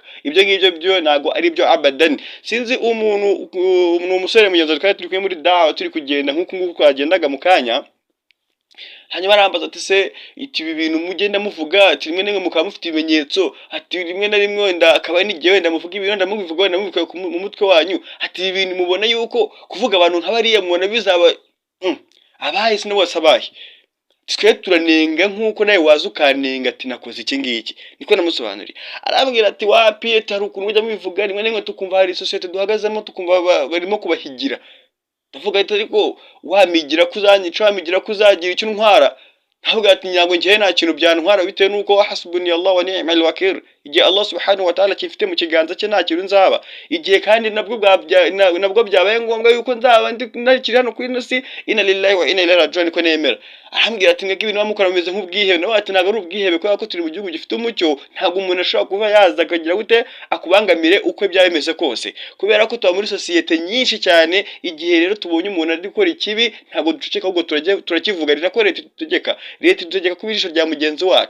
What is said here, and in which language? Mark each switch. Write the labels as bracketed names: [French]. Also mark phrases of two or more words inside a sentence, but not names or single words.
[Kinyarwanda] Ibyo ngibyo byo ntago ari byo abadan. Sinzi umuntu ni umusore mugenzi twari turi kumwe muri dawa turi kugenda nk'uko nguko twagendaga mu kanya, hanyuma arambaza ati se ibi bintu mugenda muvuga ati rimwe n'imwe mukaba mufite ibimenyetso, ati rimwe na rimwe wenda akaba n'igihe wenda muvuga ibintu wenda mubivuga wenda mubivuga mu mutwe wanyu, ati ibi bintu mubona yuko kuvuga abantu nk'abariya mubona bizaba abaye sino bose abaye, twe turanenga nk'uko nawe waza ukanenga ati nakoze iki ngiki. Niko namusobanuriye, arambwira ati wapi hari ukuntu mujya mubivuga rimwe n'imwe tukumva hari societe duhagazemo tukumva barimo kubahigira, ndavuga ati ariko wamigira kuzanyica, wamigira kuzagira icyo ntwara, ntabwo ati nyango ngiye nta kintu byantwara bitewe nuko [Arabic] حسبي الله ونعم الوكيل. [Kinyarwanda] Igihe [Arabic] الله سبحانه وتعالى [Kinyarwanda] kifite mu kiganza cye nta kintu nzaba, igihe kandi nabwo byabaye ngombwa yuko nzaba ndikiri hano kuri ino [Arabic] إنا لله وإنا إليه راجعون, [Kinyarwanda] ko nemera. Arambwira ati mwebwe ibintu bamukora bimeze nk'ubwihebe, nawe ati ntabwo ari ubwihebe kubera ko turi mu gihugu gifite umucyo, ntabwo umuntu ashobora kuba yaza akagira gute akubangamire uko byabemeze kose, kubera ko tuba muri societe nyinshi cyane. Igihe rero tubonye umuntu ari gukora ikibi ntabwo duceceka, ahubwo turakivuga, rinako leta itegeka kuba ijisho rya mugenzi wacu.